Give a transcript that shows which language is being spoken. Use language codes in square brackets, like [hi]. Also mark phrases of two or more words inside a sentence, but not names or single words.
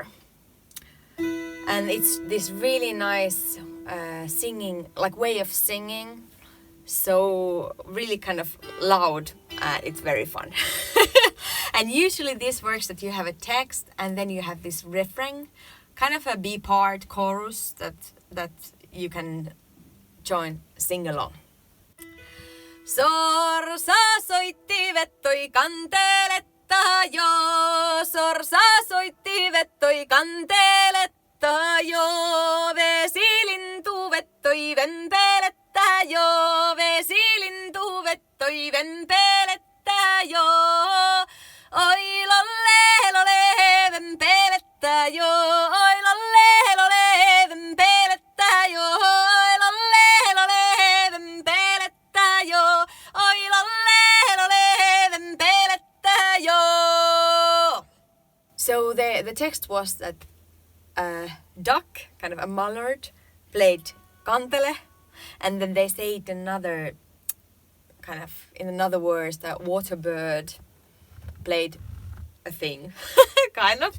[en] And it's this really nice singing, like way of singing, so really kind of loud, and it's very fun. And usually this works that you have a text and then you have this refrain, kind of a B part chorus that you can join, sing along. [fi] Sorsa soitti vettoi kanteletta jo, sorsa soitti vettoi kanteletta jo, vesilintu vettoi vempelettä jo, vesilintu vettoi vempelettä jo, oi lolle lolle vempelettä jo, oi lolle lolle vempelettä jo, oi lolle lolle vempelettä jo, oi lolle lolle vempelettä jo. [en] So the text was that a duck, kind of a mallard, played kantele, and then they say it another kind of in another words that water bird played a thing, kind of.